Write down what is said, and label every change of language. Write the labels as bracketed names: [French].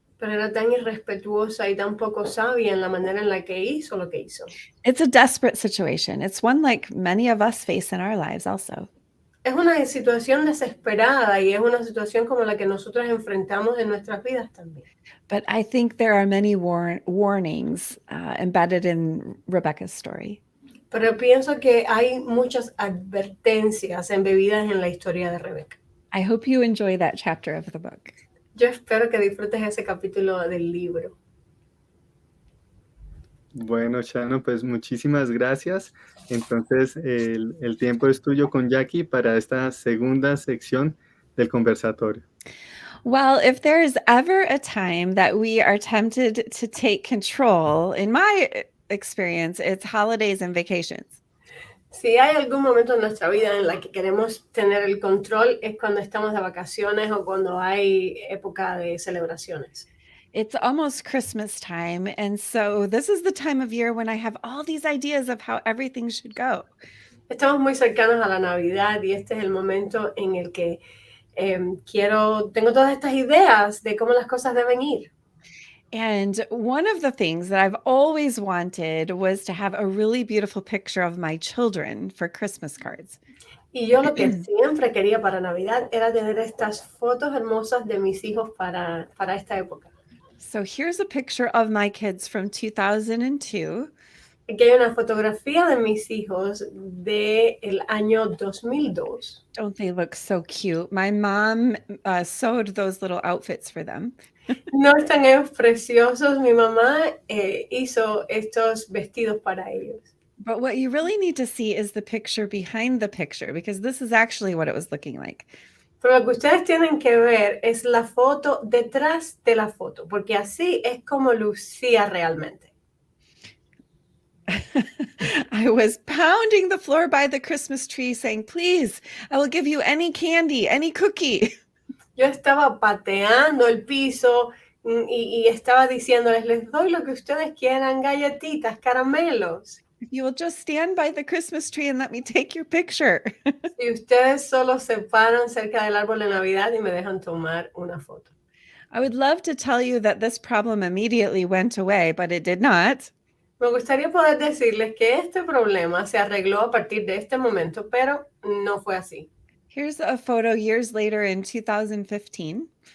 [Spanish] Pero era tan irrespetuosa y tan poco sabia en la manera en la que hizo lo que hizo. [English] It's a desperate situation. It's one like many of us face in our lives also. [Spanish] Es una situación desesperada y es una situación como la que nosotros enfrentamos en nuestras vidas también. [English] But I think there are many warnings embedded in Rebecca's story. [Spanish] Pero pienso que hay muchas advertencias embebidas en la historia de Rebeca. [English] I hope you enjoy that chapter of the book. [Spanish] Yo espero que disfrutes ese capítulo del libro. Bueno, Shannon, pues muchísimas gracias. Entonces, el tiempo es tuyo con Jackie para esta segunda sección del conversatorio. [English] Well, if there's ever a time that we are tempted to take control, in my experience, it's holidays and vacations. [Spanish] Si hay algún momento en nuestra vida en la que queremos tener el control, es cuando estamos de vacaciones o cuando hay época de celebraciones. [English] It's almost Christmas time, and so this is the time of year when I have all these ideas of how everything should go. [Spanish] Estamos muy cercanos a la Navidad y este es el momento en el que tengo todas estas ideas de cómo las cosas deben ir. [English] And one of the things that I've always wanted was to have a really beautiful picture of my children for Christmas cards. [Spanish] Y yo lo que siempre quería para Navidad era tener estas fotos hermosas de mis hijos para esta época. [English] So here's a picture of my kids from 2002. [Spanish] Aquí hay una fotografía de mis hijos del año 2002. [English] Don't they look so cute? My mom sewed those little outfits for them. [Spanish] No están ellos preciosos. Mi mamá hizo estos vestidos para ellos. [English] But what you really need to see is the picture behind the picture, because this is actually what it was looking like. [Spanish] Pero lo que ustedes tienen que ver es la foto detrás de la foto, porque así es como lucía realmente. [English] I was pounding the floor by the Christmas tree saying, please, I will give you any candy, any cookie. [Spanish] Yo estaba pateando el piso y estaba diciéndoles, les doy lo que ustedes quieran, galletitas, caramelos. [English] If you will just stand by the Christmas tree and let me take your picture. [Spanish] Si ustedes solo se paran cerca del árbol de Navidad y me dejan tomar una foto. [English] I would love to tell you that this problem immediately went away, but it did not. [Spanish] Me gustaría poder decirles que este problema se arregló a partir de este momento, pero no fue así. [English] Here's a photo years later in 2015.